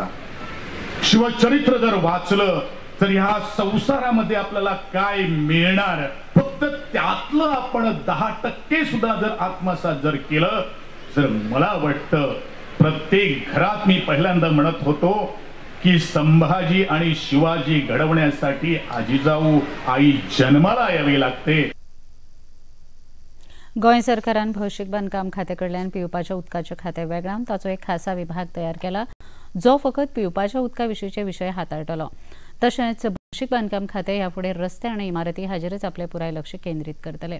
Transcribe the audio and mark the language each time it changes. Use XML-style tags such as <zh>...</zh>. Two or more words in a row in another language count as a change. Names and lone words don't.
<mr>शिवचरित्र जर वाचलं तर ह्या संसारामध्ये आपल्याला काय मिळणार, फक्त त्यातलं आपण 10% सुद्धा जर आत्मसात जर केलं तर मला वाटतं प्रत्येक घरात, मी पहिल्यांदा म्हणत होतो की संभाजी आणि शिवाजी घडवण्यासाठी जिजाऊ आई जन्माला यावी लागते.</mr> <kok>गोंय सरकारान भौशीक बांदकाम खात्या कडल्यान पिवपाच्या उदकाच्या खात्या वेगळान ताचो एक खासा विभाग तयार केला, जो फकत पिवपाच्या उदका विशींचे विशय हाताळटलो. तशेंच भौशीक बांदकाम खातें ह्या फुडें रस्ते आनी इमारती हाचेरच आपले पुराय लक्ष केंद्रीत करतले.</kok>